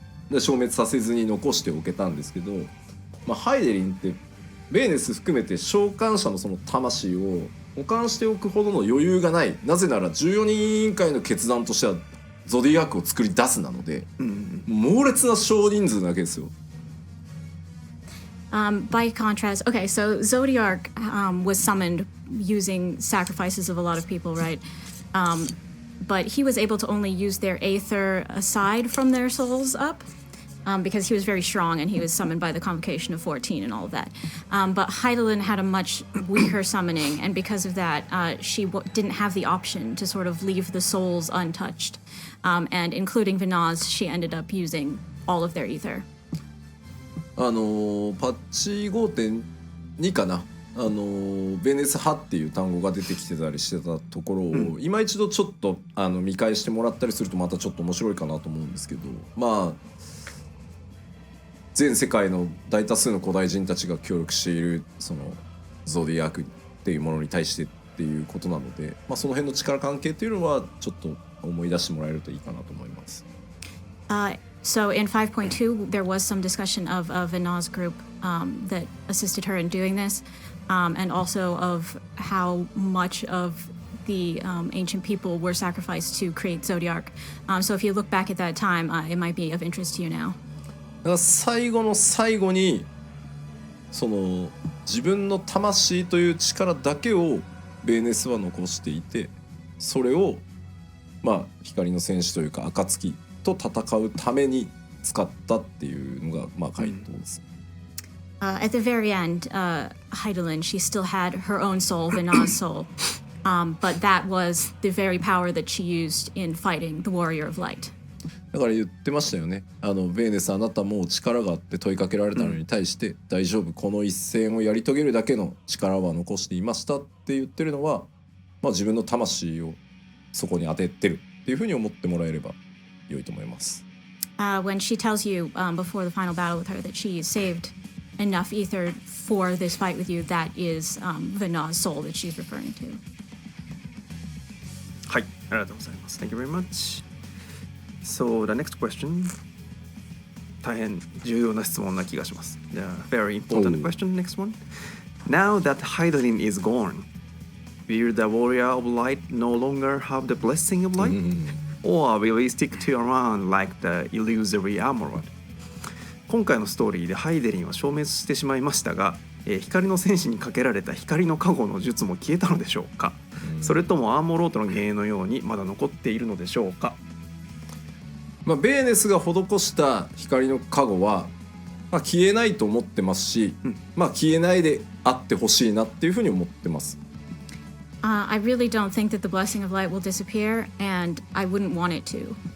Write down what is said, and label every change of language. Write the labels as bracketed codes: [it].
[ja] で消滅させずに残しておけたんですけど、ハイデリンってベーネス含めて召喚者のその魂を保管しておくほどの余裕がない。なぜなら14人委員会の決断としてはゾディアークを作り出すなので、猛烈な少人数なわけですよ。 [en] By contrast, okay, so Zodiark was summoned using sacrifices of a lot of people, right? But he was able to only use their aether aside from their souls up, because he was very strong and he was summoned by the convocation of 14 and all of that. But Heidelin had a much weaker summoning, and because of that, she didn't have the option to sort of leave the souls untouched. And including Vinaz, she ended up using all of their ether. [ja] パッチ 5.2 かな、ベネス派っていう単語が出てきてたりしてたところを、今一度ちょっと見返してもらったりするとまたちょっと面白いかなと思うんですけど、全世界の大多数の古代人たちが協力しているそのゾディアークっていうものに対してっていうことなので、その辺の力関係っていうのはちょっと思い出してもらえるといいかなと思います。 [en] So in 5.2, there was some discussion of Vinaz's group that assisted her in doing this, and also of how much of the ancient people were sacrificed to create Zodiark. So if you look back at that time, it might be of interest to you now. [ja] だから最後の最後にその自分の魂という力だけをベーネスは残していて、それを光の戦士というか暁と戦うために使ったっていうのが回答です。 [en] At the very end, Heidelin, she still had her own soul, Vinaz's soul, but that was the very power that she used in fighting the Warrior of Light. [ja] だから言ってましたよね。ベーネスあなたも力があって問いかけられたのに対して、大丈夫、この一戦をやり遂げるだけの力は残していましたって言ってるのは、自分の魂をそこに当ててるっていうふうに思ってもらえれば良いと思います。 [en] When she tells you before the final battle with her that she saved enough ether for this fight with you, that is Vinaz's soul that she's referring to. [ja] はい、ありがとうございます。 [en] Thank you very much. So the next question. [ja] 大変重要な質問な気がします。 [en] The very important question, next one. Now that Heidelin is gone, will the Warrior of Light no longer have the blessing of light? Or will he stick to around like the illusory armor? [ja] 今回のストーリーでハイデリンは消滅してしまいましたが、光の戦士にかけられた光の加護の術も消えたのでしょうか、それともアーモロートの幻影のようにまだ残っているのでしょうか。ベーネスが施した光の加護は、消えないと思ってますし、消えないであってほしいなっていうふうに思ってます。 [en] I really don't think that the blessing of light will disappear, and I wouldn't want it to.